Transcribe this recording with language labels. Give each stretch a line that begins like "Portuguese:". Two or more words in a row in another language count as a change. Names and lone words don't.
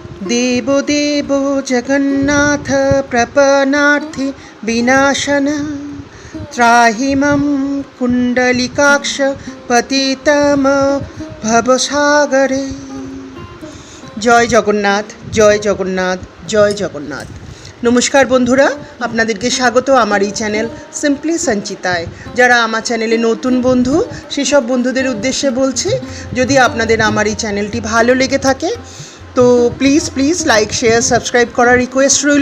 Sanskrit: देवो देवो जगन्नाथ प्रपन्नार्थि विनाशन त्राहि मम कुंडलिकाक्ष पतितम भवसागरे।
Bangla: জয় জগন্নাথ, জয় জগন্নাথ, জয় জগন্নাথ। নমস্কার বন্ধুরা, আপনাদেরকে স্বাগত আমার এই চ্যানেল সিম্পলি সঞ্চিতায়। যারা আমার চ্যানেলে নতুন বন্ধু, সেসব বন্ধুদের উদ্দেশ্যে বলছি, যদি আপনাদের আমার এই চ্যানেলটি ভালো লেগে থাকে তো
English: please like, share, subscribe
Bangla: করার রিকোয়েস্ট রইল।